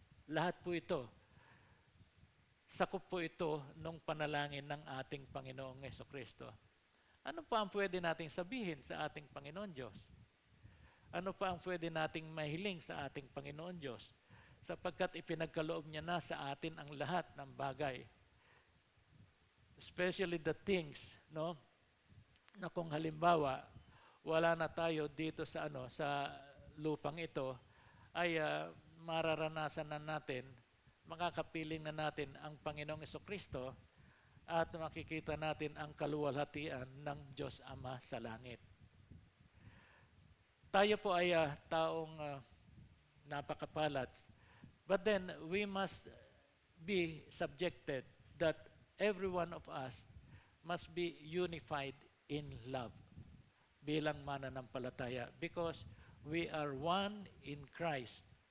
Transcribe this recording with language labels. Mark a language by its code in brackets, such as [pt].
[tl] Lahat po ito, sakop po ito nung panalangin ng ating Panginoong Jesucristo. Ano pa ang pwede nating sabihin sa ating Panginoon Diyos? Ano pa ang pwede nating mahiling sa ating Panginoon Diyos? Sapagkat ipinagkaloob niya na sa atin ang lahat ng bagay. [en] Especially the things, no? [tl] Na kung halimbawa, wala na tayo dito sa sa lupang ito, ay mararanasan na natin, makakapiling na natin ang Panginoong Jesucristo at makikita natin ang kaluwalhatian ng Diyos Ama sa langit. Tayo po ay taong napakapalad, [en] but then we must be subjected that every one of us must be unified in love [tl] bilang mananampalataya, [en] because we are one in Christ.